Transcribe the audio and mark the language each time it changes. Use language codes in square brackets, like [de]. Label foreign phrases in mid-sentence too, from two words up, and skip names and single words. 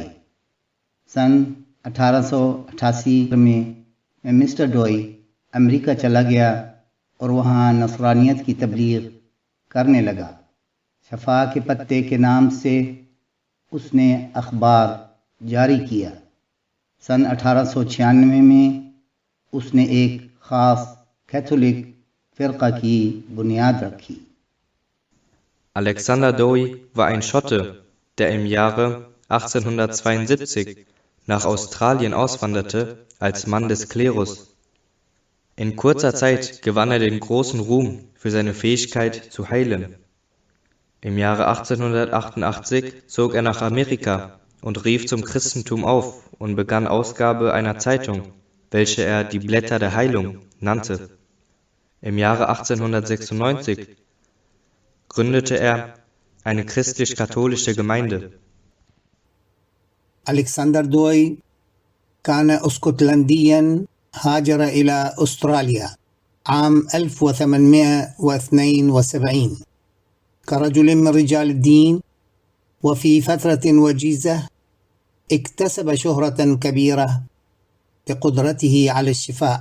[ur] سن 1888 میں مسٹر ڈوئی امریکہ چلا گیا اور وہاں نصرانیت کی تبلیغ کرنے لگا. شفا کے پتے کے نام سے اس نے اخبار جاری کیا. سن 1896 میں اس نے ایک خاص کیتھولک فرقہ کی بنیاد رکھی. [de] Alexander Dowie war ein Schotte, der im Jahre 1872 nach Australien auswanderte als Mann des Klerus. In kurzer Zeit gewann er den großen Ruhm für seine Fähigkeit zu heilen. Im Jahre 1888 zog er nach Amerika und rief zum Christentum auf und begann Ausgabe einer Zeitung, welche er die Blätter der Heilung nannte. Im Jahre 1896 gründete er eine christlich-katholische Gemeinde. [ar] ألكسندر دوي كان اسكتلنديا هاجر إلى أستراليا عام 1872 كرجل من رجال الدين، وفي فترة وجيزة اكتسب شهرة كبيرة بقدرته على الشفاء.